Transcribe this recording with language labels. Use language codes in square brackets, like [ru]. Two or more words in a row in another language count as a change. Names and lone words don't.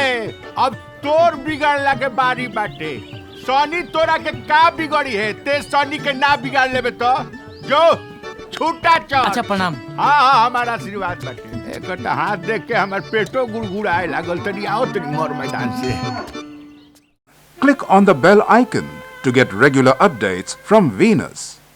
[bho] अब तोर बिगाड़ला के बारी बाटे। सनी तोरा के का बिगड़ी है, ते सनी के ना बिगाड़ लेबे तो जो छूटा चल। अच्छा प्रणाम। हाँ हमारा आशीर्वाद बाटे। एक हाथ देख के हमार पेटो गुड़गुड़ाए लागल। तनी आओ तनी मोर मैदान से। [en] Click on the bell icon to get regular updates from Venus.